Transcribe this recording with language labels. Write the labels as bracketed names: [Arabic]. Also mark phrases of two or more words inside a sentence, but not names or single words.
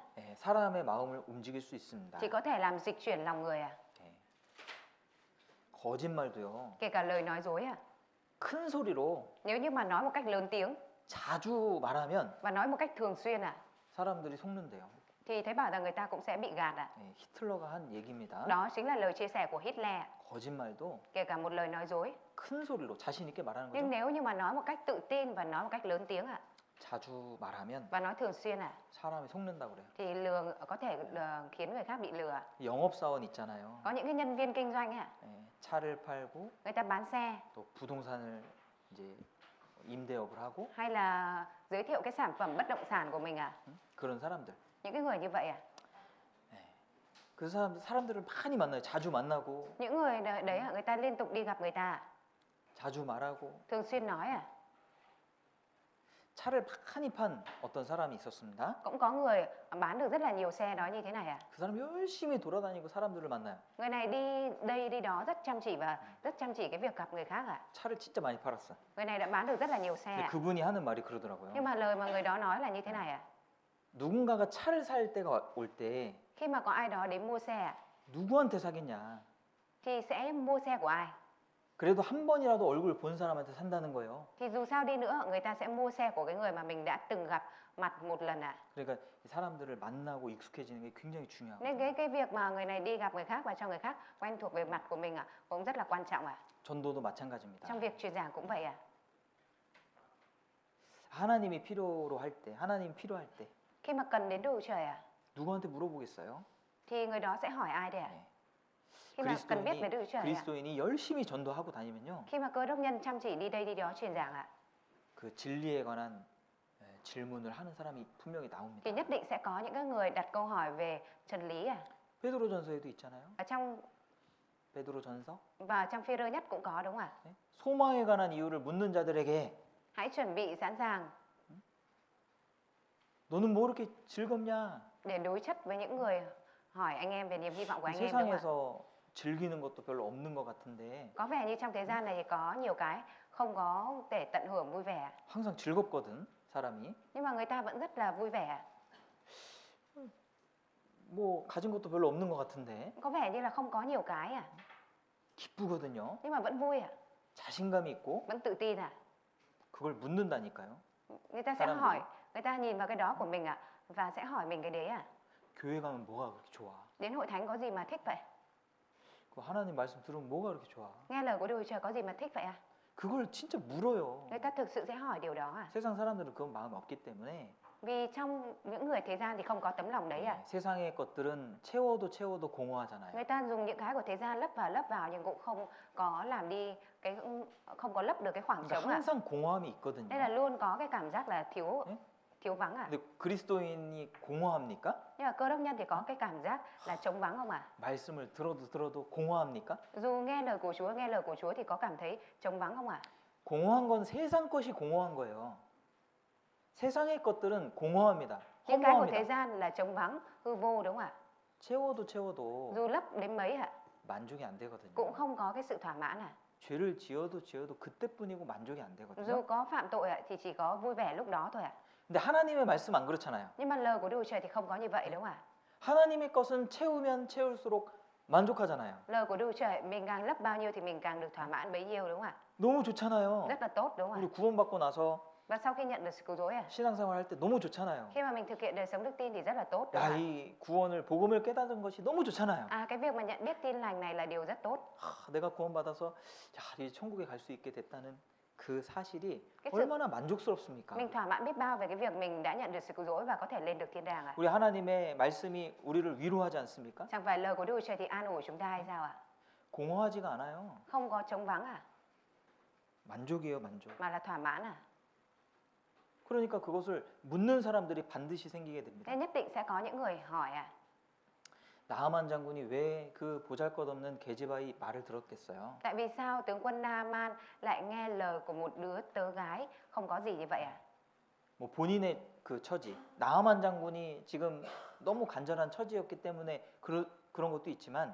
[Korean] 예, 사람의 마음을 움직일 수 있습니다. [Vietnamese] thì có thể làm dịch chuyển lòng người à, [Korean] 예. 거짓말도요. [Vietnamese] kể cả lời nói dối à. [Korean] 큰 소리로 [Vietnamese] Nếu như mà nói một cách lớn tiếng [Korean] 자주 말하면 [Vietnamese] và nói một cách thường xuyên à, [Korean] 사람들이 속는데요. [Vietnamese] thì thấy bảo rằng người ta cũng sẽ bị gạt à. [Korean] 예, 히틀러가 한 얘기입니다. [Vietnamese] Đó chính là lời chia sẻ của Hitler, [Korean] 거짓말도 [Vietnamese] kể cả một lời nói dối. [Korean] 큰 소리로 자신 있게 말하는 [Vietnamese] Nhưng [Korean] 거죠. [Vietnamese] nếu như mà nói một cách tự tin và nói một cách lớn tiếng à, [Korean] 자주 말하면 [Vietnamese] và nói thường xuyên à, [Korean] 사람이 속는다고 그래요. [Vietnamese] thì có thể khiến người khác bị lừa. [Korean] 영업사원 있잖아요. [Vietnamese] Có những cái nhân viên kinh doanh à, [Korean] 예, 차를 팔고 [Vietnamese] người ta bán xe [Korean] 또 부동산을 이제 임대업을 하고 [Vietnamese] hay là giới thiệu cái sản phẩm bất động sản của mình à, [Korean] 그런 사람들. [Vietnamese] những cái người như vậy à, [Korean] 그 사람들을 많이 만나요. 자주 만나고 [Vietnamese] những người đấy à, người ta liên tục đi gặp người ta à, [Korean] 자주 말하고 [Vietnamese] thường xuyên nói à. [Korean] 차를 많이 판 어떤 사람이 있었습니다. [Vietnamese] Cũng có người bán được rất là nhiều xe đó như thế này à. [Korean] 그 사람 열심히 돌아다니고 사람들을 만나요. [Vietnamese] Người này đi đây đi đó rất chăm chỉ và rất chăm chỉ cái việc gặp người khác à. [Korean] 차를 진짜 많이 팔았어. [Vietnamese] Người này đã bán được rất là nhiều xe [Korean] 근데 [Vietnamese] à. [Korean] 그분이 하는 말이 그러더라고요. [Vietnamese] Nhưng mà lời mà người đó nói là như thế này à. [Korean] 누군가가 차를 살 때가 올 때 [Vietnamese] Khi mà có ai đó đến mua xe à, [Korean] 누구한테 사겠냐? [Vietnamese] thì sẽ mua xe của ai. [Korean] 그래도 한 번이라도 얼굴 본 사람한테 산다는 거예요. [Vietnamese] Thì dù sao đi nữa người ta sẽ mua xe của cái người mà mình đã từng gặp mặt một lần à. [Korean] 그러니까 이 사람들을 만나고 익숙해지는 게 굉장히 중요하고. [Vietnamese] Nên cái việc mà người này đi gặp người khác và cho người khác quen thuộc về mặt của mình à, cũng rất là quan trọng à. [Korean] 전도도 마찬가지입니다. [Vietnamese] Trong việc truyền giảng cũng vậy à. [Korean] 하나님이 필요로 할 때, 하나님 필요할 때 [Vietnamese] Khi mà cần đến Đức Trời à, [Korean] 누구한테 물어보겠어요? [Vietnamese] thì người đó sẽ hỏi ai đây à. [Korean] 네. [Vietnamese] Khi mà cần biết về Đức Trời à. [Korean] 그리스도인이 열심히 전도하고 다니면요, [Vietnamese] Khi mà cơ đốc nhân chăm chỉ đi đây đi đó truyền giảng ạ, [Korean] 그 진리에 관한 질문을 하는 사람이 분명히 [Vietnamese] thì [Korean] 나옵니다. [Vietnamese] nhất định sẽ có những cái người đặt câu hỏi về chân lý à. [Korean] 베드로전서에도 있잖아요. [Vietnamese] Ở trong [Korean] 베드로전서. [Vietnamese] và trong Phi-rơ nhất cũng có đúng không ạ? [Korean] 네? 소망에 관한 이유를 묻는 자들에게 [Vietnamese] Hãy chuẩn bị sẵn sàng [Korean] 너는 뭐 그렇게 즐겁냐? [Vietnamese] để đối chất với những người hỏi anh em về niềm hy vọng của anh em đúng không ạ? [Korean] 세상에서 즐기는 것도 별로 없는 것 같은데 [Vietnamese] Có vẻ như trong thế gian này thì có nhiều cái không có để tận hưởng vui vẻ, [Korean] 항상 즐겁거든 사람이. [Vietnamese] nhưng mà người ta vẫn rất là vui vẻ. [Korean] 뭐 가진 것도 별로 없는 것 같은데 [Vietnamese] Có vẻ như là không có nhiều cái à, [Korean] 기쁘거든요. [Vietnamese] nhưng mà vẫn vui à, [Korean] 자신감이 있고 [Vietnamese] vẫn tự tin à. [Korean] 그걸 묻는다니까요. [Vietnamese] Người ta sẽ [Korean] 사람들이. [Vietnamese] hỏi, người ta nhìn vào cái đó của mình à và sẽ hỏi mình cái đấy à. [Korean] 교회 가면 뭐가 그렇게 좋아? [Vietnamese] Đến hội thánh có gì mà thích vậy? [Korean] 그 하나님 말씀 들으면 뭐가 그렇게 좋아? [Vietnamese] Nghe lời của Đức Trời có gì mà thích vậy à? [Korean] 그걸 진짜 물어요. [Vietnamese] Người ta thực sự sẽ hỏi điều đó à? [Korean] 세상 사람들은 그런 마음이 없기 때문에 [Vietnamese] Vì trong những người thế gian thì không có tấm lòng đấy à? [Korean] 세상의 것들은 채워도 공허하잖아요. [Vietnamese] Người ta dùng những cái của thế gian lấp vào nhưng cũng không có làm đi cái, không có lấp được cái khoảng [Korean] 그러니까 [Vietnamese] trống à? [Korean] 항상 공허함이 있거든요. [Vietnamese] Nên là luôn có cái cảm giác là thiếu vắng à? [Korean] 근데 그리스도인이 공허합니까? [Vietnamese] Nhưng mà cơ đốc nhân thì có cái cảm giác là trống vắng không à? [Korean] 말씀을 들어도 공허합니까? [Vietnamese] Dù nghe lời của Chúa thì có cảm thấy trống vắng không à? [Korean] 공허한 건 세상 것이 공허한 거예요. 세상의 것들은 공허합니다. [Vietnamese] Những cái của thế [Korean] 허무합니다. [Vietnamese] gian là trống vắng, hư vô đúng không ạ? [Korean] 채워도 [Vietnamese] Dù lấp đến mấy ạ, [Korean] 만족이 안 되거든요. [Vietnamese] cũng không có cái sự thỏa mãn à? [Korean] 죄를 지어도 그때뿐이고 만족이 안 [Vietnamese] Dù [Korean] 되거든요. [Vietnamese] có phạm tội ạ, thì chỉ có vui vẻ lúc đó thôi ạ. [Korean] 근데 하나님의 말씀 안 그렇잖아요. [Vietnamese] Nhưng mà lời của Đức Trời thì không có như vậy đúng không ạ? [Korean] 하나님의 것은 채우면 채울수록 만족하잖아요. [Vietnamese] Lời của Đức Trời mình càng lấp bao nhiêu thì mình càng được thỏa mãn bấy nhiêu đúng không ạ? [Korean] 너무 좋잖아요. [Vietnamese] Rất là tốt đúng không [Korean] 우리 [Vietnamese] ạ? [Korean] 구원받고 나서 [Vietnamese] Và sau khi nhận được sự cứu rỗi à, [Korean] 신앙생활 할 때 너무 좋잖아요. [Vietnamese] khi mà mình thực hiện đời sống đức tin thì rất là tốt đúng [Korean] 야, [Vietnamese] không ạ? [Korean] 이 구원을 복음을 깨닫는 것이 너무 좋잖아요. [Vietnamese] À, cái việc mà nhận biết tin lành này là điều rất tốt. [Korean] 내가 구원받아서 야, 이 천국에 갈 수 있게 됐다는 그 사실이 [Vietnamese] Cái sự [Korean] 얼마나 만족스럽습니까? [Vietnamese] mình thỏa mãn biết bao về cái việc mình đã nhận được sự cứu rỗi và có thể lên được thiên đàng ạ. [Korean] 우리 하나님의 말씀이 우리를 위로하지 않습니까? [Vietnamese] Chẳng phải lời của Đức Trời thì an ủi chúng ta hay sao ạ? [Korean] 공허하지가 않아요. [Vietnamese] Không có trống vắng à, [Korean] 만족이에요, 만족. [Vietnamese] mà là thỏa mãn à. [Korean] 그러니까 그것을 묻는 사람들이 반드시 생기게 됩니다. [Vietnamese] Thế nhất định sẽ có những người hỏi à. [Korean] 나아만 장군이 왜 그 보잘것없는 게지바의 말을 들었겠어요? [Vietnamese] Tại vì sao tướng quân Naaman lại nghe lời của một đứa tớ gái không có gì như vậy à? [Korean] 뭐 본인의 그 처지, 나아만 장군이 지금 너무 간절한 처지였기 때문에 그런 것도 있지만